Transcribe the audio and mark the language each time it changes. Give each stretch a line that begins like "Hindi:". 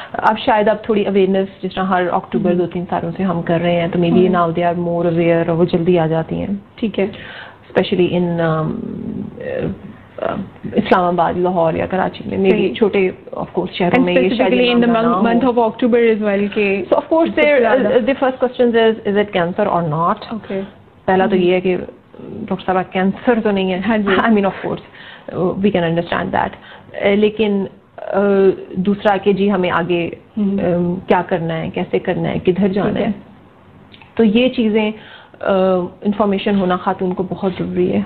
Urdu: اب شاید اب تھوڑی اویئرنیس جس طرح ہر اکتوبر 2-3 سالوں سے ہم کر رہے ہیں, تو may be
English: now they are more aware,
Urdu: اور وہ جلدی آ جاتی ہیں. ٹھیک ہے. اسپیشلی ان اسلام آباد, لاہور یا کراچی میں, مے بی چھوٹے آف کورس شہروں میں یہ شاید
English: in the month of October as well. So of course the first question is it cancer or not? Okay.
Urdu: پہلا تو یہ ہے کہ ڈاکٹر صاحبہ کینسر تو نہیں ہے, آئی مین of course we can understand that, لیکن دوسرا کہ جی ہمیں آگے کیا کرنا ہے, کیسے کرنا ہے, کدھر جانا ہے. تو یہ چیزیں انفارمیشن ہونا خاتون کو بہت ضروری ہے.